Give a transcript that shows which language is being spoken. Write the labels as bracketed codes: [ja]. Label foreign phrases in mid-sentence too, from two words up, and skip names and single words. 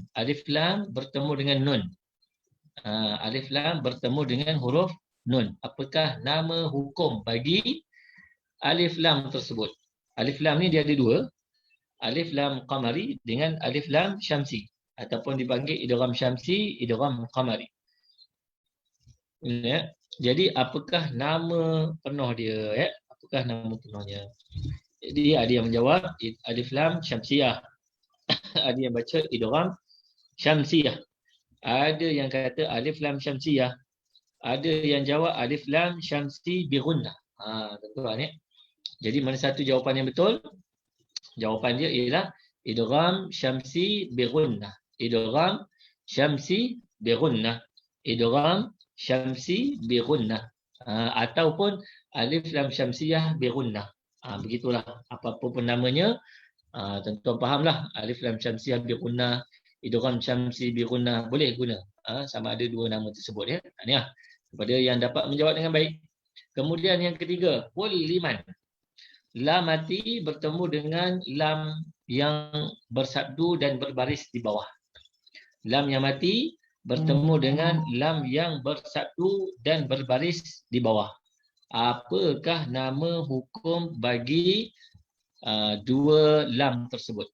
[ms] Alif lam bertemu dengan nun. Alif lam bertemu dengan huruf nun. Apakah nama hukum bagi alif lam tersebut? Alif lam ni dia ada dua. Alif lam qamari dengan alif lam syamsi. Ataupun dipanggil idgham syamsi, idgham qamari. Ya. Jadi apakah nama penuh dia? Apakah nama penuhnya? Jadi ada yang menjawab alif lam syamsiyah. Ada yang baca idgham syamsiyah. Ada yang kata alif lam syamsiyah. Ada yang jawab alif lam syamsi bi gunnah. Tuan-tuan Jadi mana satu jawapan yang betul? Jawapan dia ialah idgham syamsi bi gunnah. Idgham syamsi bi gunnah. Idgham syamsi bi gunnah. Ataupun alif lam syamsiyah bi gunnah. Begitulah apapun pun namanya. Tuan-tuan fahamlah alif lam syamsiyah bi gunnah, idgham syamsi bi gunnah boleh guna. Sama ada dua nama tersebut ya. Ini kepada yang dapat menjawab dengan baik. Kemudian yang ketiga, [ar] قل لمن. [ms] Lam mati bertemu dengan lam yang bersabdu dan berbaris di bawah. Lam yang mati bertemu dengan lam yang bersabdu dan berbaris di bawah. Apakah nama hukum bagi dua lam tersebut?